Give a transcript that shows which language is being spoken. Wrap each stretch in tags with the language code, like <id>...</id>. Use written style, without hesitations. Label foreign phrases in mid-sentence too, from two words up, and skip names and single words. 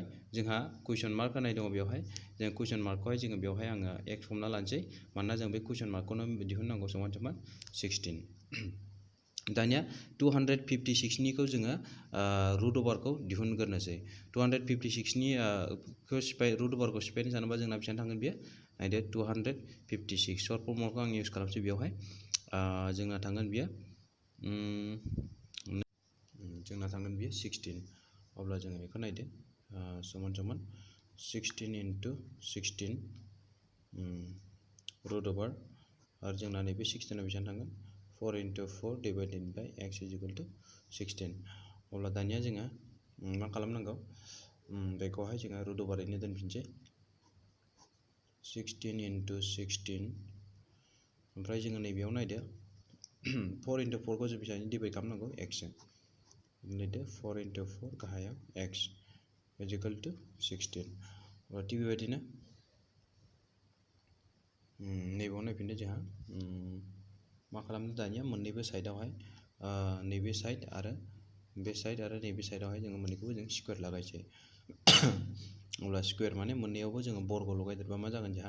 <brx>जोंहा</brx> <en>question mark</en> <brx>होनाय दङ बेवहाय जों</brx> <en>question markखौहाय</en> <brx>जोङो बेवहाय आङो एक्स हमना लानोसै मानोना जों बे</brx> <en>question markखौनो</en> <brx>दिहुननांगौ समान समान 16 दानिया 256निखौ जोङो</brx> <en>root overखौ</en> <brx>दिहुनग्रोनोसै 256नि</brx> <en>root overखौ</en> <brx>सिफायनो सानोबा जोंना बेसेबां थांगोन बेयो नायदो 256</brx> <en>short formखौ</en> <brx>आं इउज खालामसै बेवहाय जोंना थांगोन बियो थांगोन बियो 16 अब्ला जोङो बेखौ नायदो समान समान</brx> <en>16 into 16 root over</en> <brx>आरो जोंना नैबे 16 बेसेबां थांगोन</brx> <en>4 into 4 divided by x is equal to 16</en> <brx>अब्ला दानिया जोङो मा खालामनांगौ बेखौहाय जोङो</brx> <en>root over</en> <brx>ओरैनो दोनफिनसै</brx> <en>16 into 16</en> <brx>ओमफ्राय जोङो नैबेयाव नायदो</brx> <en>4 into 4</en> <brx>खौ जों बेसेबां डिभाइड खालामनांगौ x जों नायदो</brx> <en>4 into 4</en> <brx>गाहायाव</brx> <en>x is equal to 16</en> <brx>अब्ला थिग बेबायदिनो नैबेयाव नायफिनदो जोंहा मा खालामदो दानिया मोननैबो साइडआवहाय नैबे साइड आरो बे साइड आरो नैबे साइडआवहाय जोङो मोननैखौबो जों स्कुवेर लागायसै अब्ला स्कुवेर माने मोननैयावबो जोङो बर्ग लगायदेरबा मा जागोन जोंहा</brx>